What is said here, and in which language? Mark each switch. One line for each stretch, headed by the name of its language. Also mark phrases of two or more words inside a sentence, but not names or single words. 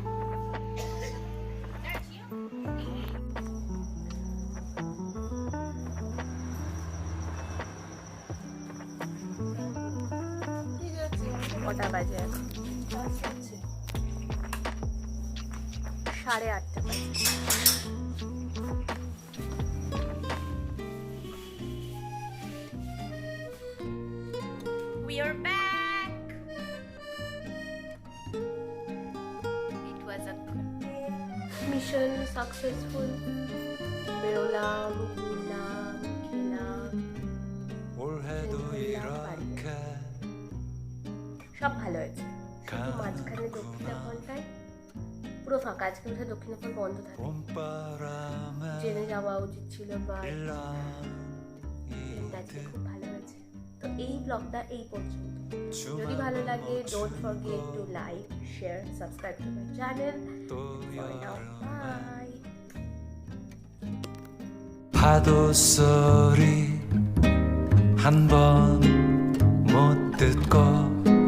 Bangla: কটা বাজে এখন? 8:30 বাজে।
English: We are back. It was a good day. Mission successful.
Bangla: বেরোলাম, ঘুরলাম, খেলাম,
Korean: 올해도 이렇게
Bangla: সব ভালো হয়েছে। শুধু মাঝখানে দক্ষিণাফলটায় পুরো ফাঁকা। আজকে বোধহয় দক্ষিণাফল বন্ধ থাকে,
Korean: 봄바람에
Bangla: জেনে যাওয়া উচিত ছিল। বা
Korean: 일랑이
Bangla: আজকে খুব ভালো হয়েছে। তো এই ব্লগটা এই পর্যন্ত। যদি ভালো লাগে,
English: don't forget to like, share, subscribe to my channel.
Korean: 또
Bangla: বাই।
Korean: 파도 소리 한 번 못 듣고